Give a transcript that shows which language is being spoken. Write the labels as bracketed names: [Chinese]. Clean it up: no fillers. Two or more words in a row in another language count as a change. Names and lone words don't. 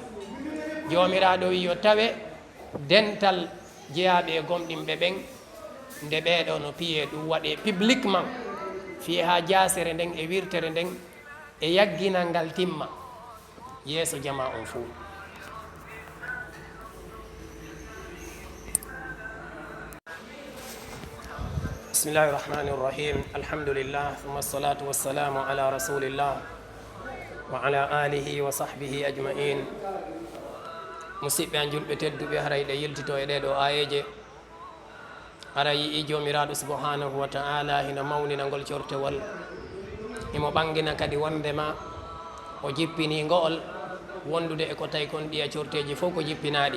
[Fula] jomiraɗo wi yo tawe dental jeyaɓe e gomɗinɓe ɓen, nde ɓeɗo no piye ɗum waɗe publiquement, fiye ha jasere nden e wirtere nden e yagginal ngal timma yeeso jama on fuu. [Arabic] بسم الله الرحمن الرحيم الحمد لله ثم الصلاة والسلام على رسول الله وعلى آله وصحبه أجمعين. [Fula] musidɓe an julɓe tedduɓe, haray ɗe yiltito e ɗeɗo ayeje, ara yii jomiraɗo [Arabic] سبحانه وتعالى [Fula] hina mawnina ngol cortewol, imo ɓangina kadi wondema o jippini ngool wondude e ko tawi kon ɗiya corteji fof ko jippinaɗi.